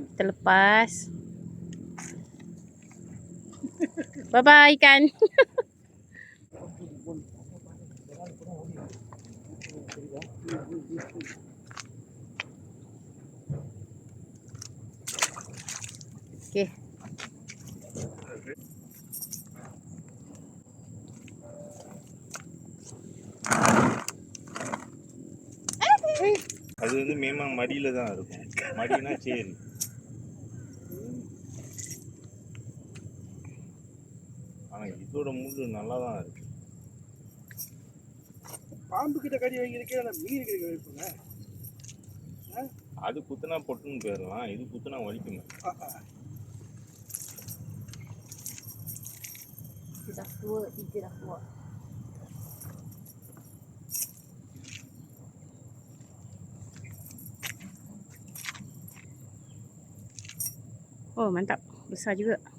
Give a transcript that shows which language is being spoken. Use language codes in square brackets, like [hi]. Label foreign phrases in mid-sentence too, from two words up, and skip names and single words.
[ms] Kita lepas. Bye-bye ikan. Okey. [ta] அது வந்து மேமாங் மடியில தான் இருக்கும். மடினா சேரி. ஆனா இதோட முள்ளு நல்லா தான் இருக்கு. பாம்பு கிட்ட கடி வாங்கியிருக்கேன், ஆனால் மீன் கிடைக்க வைப்போங்க. அது குத்துனா பொட்டுன்னு போயிடலாம், இது குத்துனா வலிக்குமே. [ms] Dah tua, 3 dah tua. Oh mantap, besar juga.